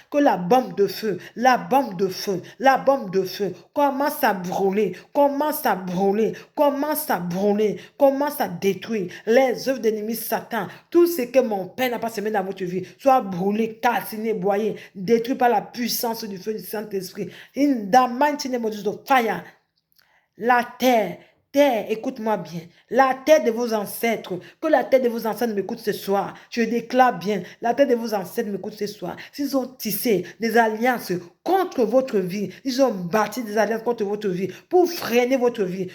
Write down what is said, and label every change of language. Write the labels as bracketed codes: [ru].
[fr] Que la bombe de feu, la bombe de feu, la bombe de feu commence à brûler, commence à brûler, commence à brûler, commence à détruire les œuvres de l'ennemi Satan. Tout ce que mon Père n'a pas semé dans votre vie, soit brûlé, calciné, broyé, détruit par la puissance du feu du Saint-Esprit. [en] In the mighty name of Jesus, fire. [fr] La terre, écoute-moi bien, la terre de vos ancêtres, que la terre de vos ancêtres m'écoute ce soir. Je déclare bien, la terre de vos ancêtres m'écoute ce soir. S'ils ont tissé des alliances contre votre vie, ils ont bâti des alliances contre votre vie pour freiner votre vie.